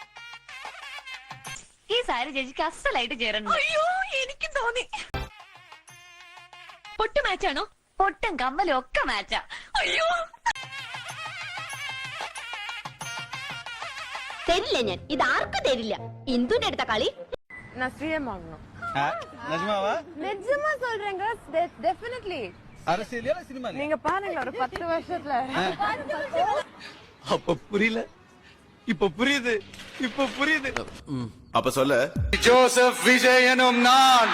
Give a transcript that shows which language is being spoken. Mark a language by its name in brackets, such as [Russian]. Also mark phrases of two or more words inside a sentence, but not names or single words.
[Malayalam] ഈ സാരി ചേച്ചിക്ക് അസലായിട്ട് ചേരണം. അയ്യോ എനിക്കും തോന്നി. പൊട്ട് മാച്ചാണോ? പൊട്ടും കമ്മലും ഒക്കെ മാച്ചാ. അയ്യോ തരില്ല ഞാൻ, ഇത് ആർക്കും തരില്ല. ഇന്ദുന്റെ അടുത്ത കളി [Tamil] நிஜமா சொல்றேங்க டெஃபினெட்லி அரசியலியா சினிமா நீங்க பாருங்க ஒரு 10 வருஷத்துல அப்ப புரியல, இப்ப புரியுது, இப்ப புரியுது. அப்ப சொல்ல ஜோசப் விஜயனும் நான்